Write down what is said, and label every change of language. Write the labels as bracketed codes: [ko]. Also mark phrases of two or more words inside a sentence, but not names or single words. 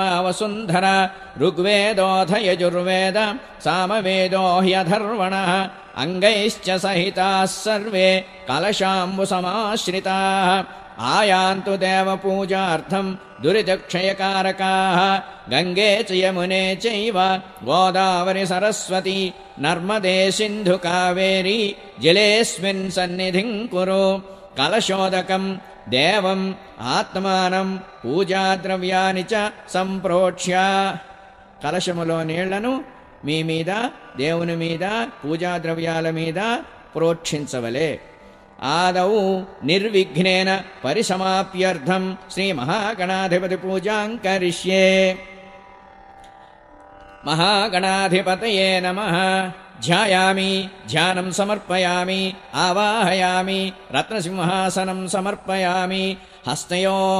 [sa] वसुन्धरा ऋग्वेदोऽथ यजुर्वेद सामवेदो ह्यथर्वणः अङ्गैश्च सहिताः सर्वे कलशाम्बुसमाश्रिताः आयान्तु देवपूजार्थं दुरितक्षयकारकाः गङ्गे च यमुने चैव गोदावरि सरस्वती नर्मदे सिन्धु कावेरी जलेऽस्मिन् सन्निधिं कुरु। कलशोदकं देवम् आत्मानं पूजाद्रव्यानि च सम्प्रोक्ष्य [te] కలశములో నీళ్లను మీ మీద దేవుని మీద పూజాద్రవ్యాల మీద ప్రోక్షించవలే। [sa] आदौ निर्विघ्नेन परिसमाप्यर्थं श्रीमहागणाधिपतिपूजां करिष्ये। महागणाधिपतये नमः। ध्यायामि ध्यानं समर्पयामि आवाहयामि रत्नसिंहासनं समर्पयामि हस्तयोः